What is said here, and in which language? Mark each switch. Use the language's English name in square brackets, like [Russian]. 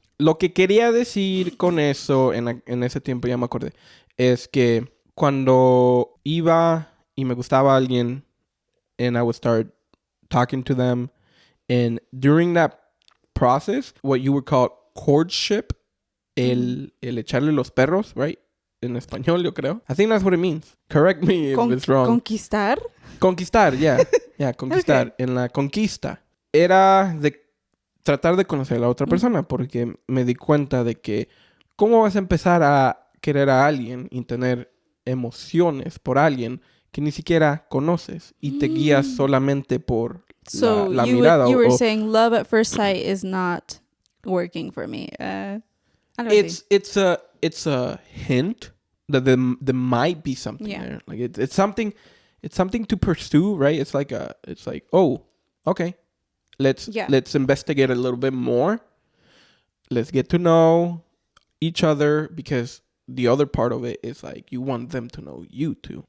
[Spanish] Lo que quería decir con eso, en ese tiempo ya me acordé, es que cuando iba y me gustaba alguien, [English] and I would start talking to them, and during that process, what you would call courtship, [Spanish] el echarle los perros, right? En español, yo creo. [English] I think that's what it means. Correct me if it's wrong. [Spanish] Conquistar, [English] yeah. Yeah, conquistar. Okay. [Spanish] En la conquista era de tratar de conocer a la otra persona, porque me di cuenta de que cómo vas a empezar a querer a alguien y tener emociones por alguien que ni siquiera conoces y te guías solamente por la mirada. [English] You were saying love at first sight is not working for me. I don't know. It's a hint that there might be something there. Like it's something to pursue, right? It's like oh, okay. let's investigate a little bit more. Let's get to know each other, because the other part of it is like you want them to know you too.